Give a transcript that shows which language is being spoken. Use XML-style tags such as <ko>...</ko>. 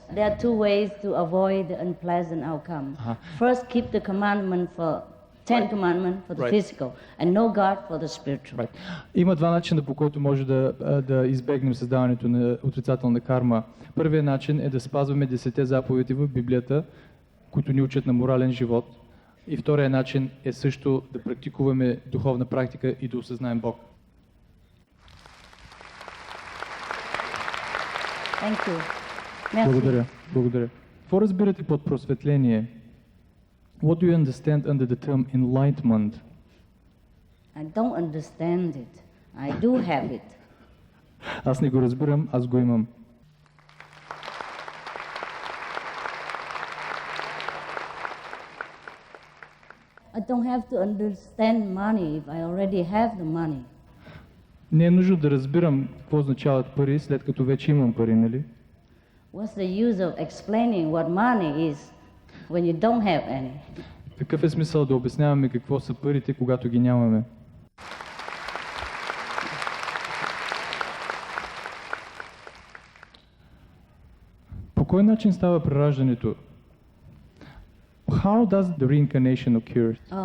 <en>There are two ways to avoid the unpleasant outcome. First, keep the commandment for 10 commandments for the physical, and know God for the spiritual.</en> <bg>Има два начина, по който може да избегнем създаването на отрицателна карма. Първият начин е да спазваме 10 заповеди в Библията, които ни учат на морален живот. И вторият начин е също да практикуваме духовна практика и да осъзнаем Бог.</bg> <en>Thank you. Merci.</en> <bg>Благодаря. Благодаря. Какво разбирате под просветление?</bg> <en>What do you understand under the term enlightenment? I don't understand it. I do have it.</en> <bg>Аз не го разбирам, аз го имам.</bg> <en>I don't have to understand money if I already have the money.</en> <bg>Не е нужно да разбирам какво означават пари, след като вече имам пари, нали?</bg> <en>What's the use of explaining what money is when you don't have any?</en> <bg>Какъв е смисъл да обясняваме какво са парите, когато ги нямаме? По кой начин става прераждането?</bg> <en>How does the reincarnation occur?</en>